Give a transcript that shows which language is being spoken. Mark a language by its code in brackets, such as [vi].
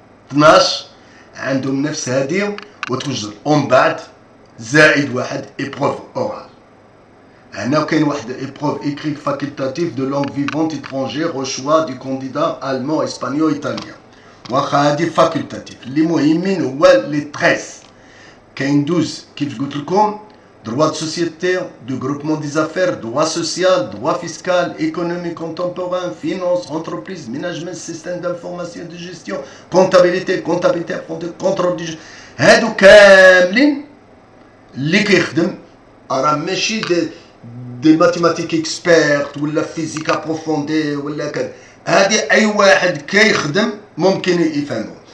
[ar] 12 عندهم نفس هذه وتوجد ومن بعد زائد واحد [fr] épreuve orale. [ar] هنا كاين واحد [fr] épreuve écrite facultative de langue vivante étrangère au choix du candidat allemand, espagnol, italien. [ar] واخا هادي فاكولتاتيف. اللي مهمين هو لي 13. كاين 12 كيف قلت لكم [fr] droit de société, de groupement des affaires, droit social, droit fiscal, économie contemporaine, finance, entreprise, management, système d'information et de gestion, comptabilité, contrôle du [ar] هادو كاملين اللي كيخدم راه ماشي دي ماتيماتيك اكسبيرت ولا فيزيك ابروفوندي ولا كذا. هادي اي واحد كيخدم ممكن يفهمو.